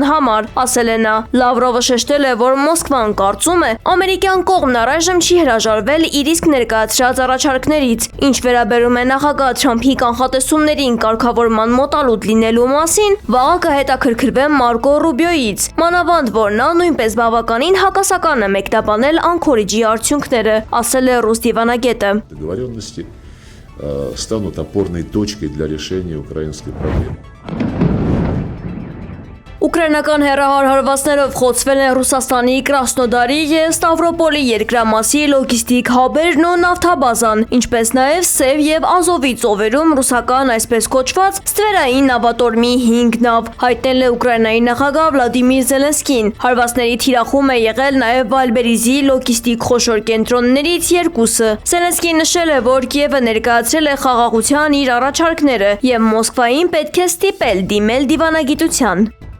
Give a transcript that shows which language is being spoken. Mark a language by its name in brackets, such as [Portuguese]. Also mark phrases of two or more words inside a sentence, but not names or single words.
[Armenian] համար, ասել է նա։ Լավրովը շեշտել է, որ Մոսկվան կարծում է, ամերիկյան կողմն առայժմ չի հրաժարվել իր իսկ ներկայացրած առաջարկներից, ինչ վերաբերում է նախագահ Թրամփի կանխատեսումներին կարգավորման մոտալուտ լինելու մասին, վաղը կհետաքրքրվեն Մարկո Ռուբիոյից, մանավանդ որ նա նույնպես բավականին հակասական է մեկնաբանել Անկորիջի արդյունքները, ասել է ռուս դիվանագետը։ [Russian] Договоренности станут опорной точкой для решения украинской проблемы. [Armenian] Ուկրաինական հեռահար հարվածներով խոցվել են Ռուսաստանի Կրասնոդարի եւ Ստավրոպոլի երկրամասի լոգիստիկ հաբերն ու նավթաբազան, ինչպես նաեւ Սև եւ Ազովի ծովերում ռուսական այսպես կոչված ստվերային նավատորմի 5 նավ, հայտնել է Ուկրաինայի նախագահ Վլադիմիր Զելենսկին։ Հարվածների թիրախում է եղել նաեւ Վալբերիզի լոգիստիկ խոշոր կենտրոններից երկուսը։ Զելենսկին նշել է, որ Կիևը ներկայացրել է խաղաղության իր առաջարկները եւ Մոսկվային պետք է ստիպել դիմել դիվանագիտության։